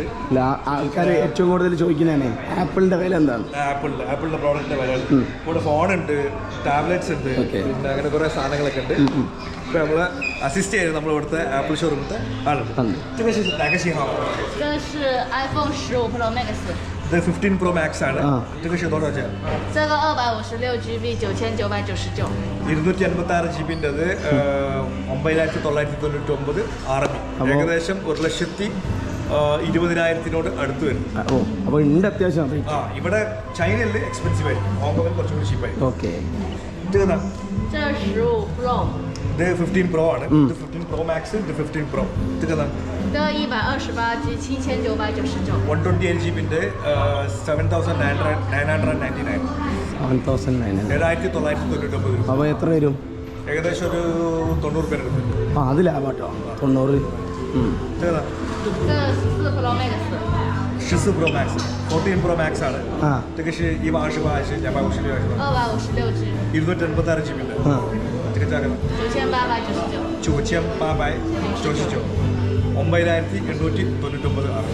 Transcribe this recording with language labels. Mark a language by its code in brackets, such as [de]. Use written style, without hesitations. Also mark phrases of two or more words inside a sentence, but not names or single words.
[ml] ആൾക്കാർ ഏറ്റവും കൂടുതൽ ചോദിക്കുന്നതാണ് ആപ്പിളിൻ്റെ വില എന്താണ്? ആപ്പിളിൻ്റെ പ്രോഡക്റ്റിൻ്റെ വില. ഇവിടെ ഫോണുണ്ട്, ടാബ്ലറ്റ്സ് ഉണ്ട്, പിന്നെ അങ്ങനെ കുറേ സാധനങ്ങളൊക്കെ ഉണ്ട്. ഇപ്പോൾ നമ്മൾ അസിസ്റ്റ് ചെയ്ത് നമ്മൾ ഇവിടുത്തെ ആപ്പിൾ ഷോറൂമിലത്തെ ആളുണ്ട്. ഇത് 15 Pro Max ആണ്. [zh] 这个是多少钱？这个256 GB 9999。 [ml] 256 GB ൻ്റെത് 9999 RMB, ഏകദേശം 1,20,000 അടുത്ത് വരും. അപ്പോൾ ഉണ്ട് അത്യാവശ്യം. ഇവിടെ ചൈനയിൽ എക്സ്പെൻസീവ് ആയിരിക്കും, ഹോങ്കോങ്ങിൽ കുറച്ചുകൂടി ചീപ്പായിരിക്കും. ഓക്കെ. ഇത് 15 Pro ഇത് 15 Pro ആണ്. ഇത് 15 Pro Max, ഇത് 15 Pro. ഇത് 128 G 7999. 128 GB ൻ്റെ 7,999. 7,999. അപ്പോൾ എത്ര വരും? ഏകദേശം ഒരു 90 രൂപ എടുക്കും. അത് ലാഭാട്ടോ, 90. 14 Pro Max 14 Pro Max 14 Pro Max ആണ്. [zh] 这个是128还是256 256 G 286 GB的。这个价格 9899。 [ml] 9899. 9899 ആണ്.